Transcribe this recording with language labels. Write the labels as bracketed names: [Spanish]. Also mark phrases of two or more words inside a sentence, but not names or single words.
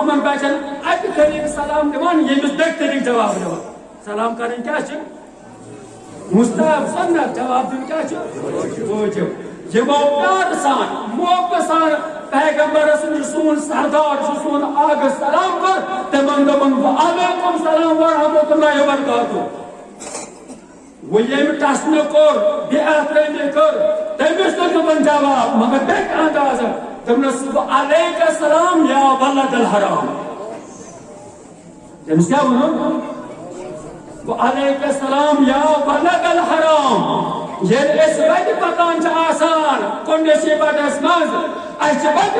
[Kashmiri] ہمن بچن اکہِ طریقہٕ سلام دِوان ییٚمِس بیٚکہِ طریقہٕ جواب دِوان سلام کرٕنۍ کیٛاہ چھِ مستحب سنت جواب دیُن کیٛاہ چھُ وٲجِب یِمو پیارٕ سان محبت سان پیغمبرس یہِ سون سردار چھُ سون آغا سلام کر تِمن دوٚپُن [Arabic] وعلیکُم سلام ورحمتہ اللہ وبرکاتہ [Kashmiri] وہ ییٚمہِ ٹسنہٕ کوٚر بے احترٲمی کٔر تٔمِس تہِ دوٚپُن جواب مگر بیٚکہِ اندازٕ دوٚپنس [Arabic] وعلیکُم السلام یا ولد الحرام [Kashmiri] تٔمِس کیٛاہ ووٚنُن [Arabic] وعلیکُم السلام یا ولد الحرام [Kashmiri] ییٚلہِ أسۍ وتہِ پکان چھِ آسان کُنڈِشی بٹس منٛز اَسہِ چھِ وتہِ